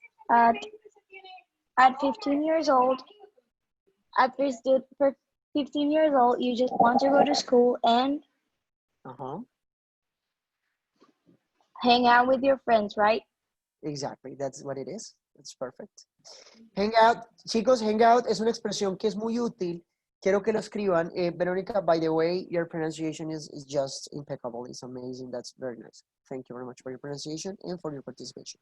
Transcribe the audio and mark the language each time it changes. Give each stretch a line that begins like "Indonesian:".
English: At 15 years old, at first, for 15 years old, you just want to go to school and Uh-huh. hang out with your friends, right? Exactly. That's what it is. That's perfect. Hangout.
Spanish: Chicos, hangout es una expresión que es muy útil. Quiero que lo escriban.
English: Verónica, by the way, your pronunciation is just impeccable. It's amazing. That's very nice. Thank you very much for your pronunciation and for your participation.